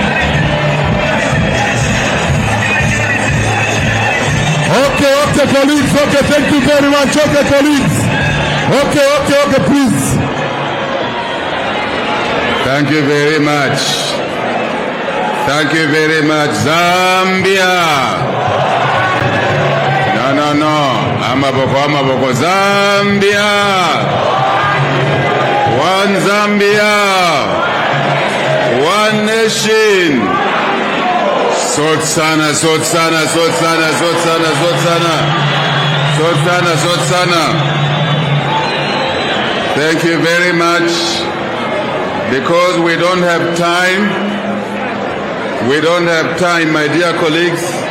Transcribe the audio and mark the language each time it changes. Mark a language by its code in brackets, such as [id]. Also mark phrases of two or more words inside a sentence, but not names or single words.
[en] Okay, colleagues. Okay, thank you very much. Okay, colleagues. Okay, please. Thank you very much. Thank you very much. Zambia. No. Amaboko. Zambia. One Zambia, one nation. Sotsana. Thank you very much. Because we don't have time, my dear colleagues.